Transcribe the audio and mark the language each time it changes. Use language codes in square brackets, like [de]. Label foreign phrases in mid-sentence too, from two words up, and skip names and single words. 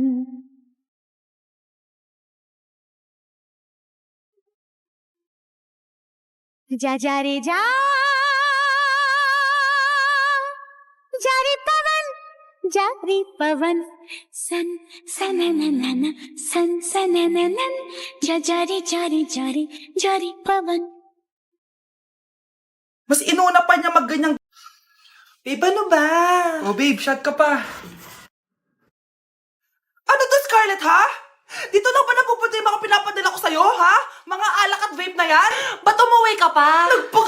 [hi] जा जा रे जा रे पवन सन सनननन सन सनननन जा रे पवन. [tl] Mas inuna pa niya magganyang... Babe, ano ba? Oh, babe, shot ka pa. Ano to, Scarlett, ha? Dito lang ba napupunta yung mga pinapadala ko sa'yo, ha? Mga alak at vape na yan? Ba't umuwi ka pa?